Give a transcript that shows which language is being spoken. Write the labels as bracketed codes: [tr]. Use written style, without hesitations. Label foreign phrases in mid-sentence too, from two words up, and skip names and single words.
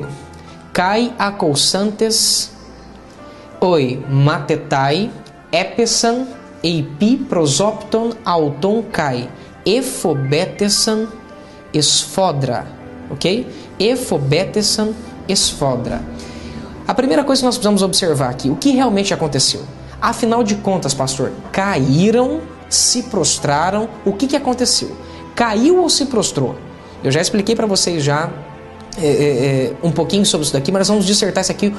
[el] Καὶ ἀκούσαντες οἱ μαθηταὶ ἔπεσαν ἐπὶ πρόσωπον αὐτῶν καὶ ἐφοβήθησαν σφόδρα. Ok? ἐφοβήθησαν σφόδρα. [pt] A primeira coisa que nós precisamos observar aqui, o que realmente aconteceu? Afinal de contas, pastor, caíram, se prostraram, o que aconteceu? Caiu ou se prostrou? Eu já expliquei para vocês já um pouquinho sobre isso daqui, mas nós vamos dissertar isso aqui.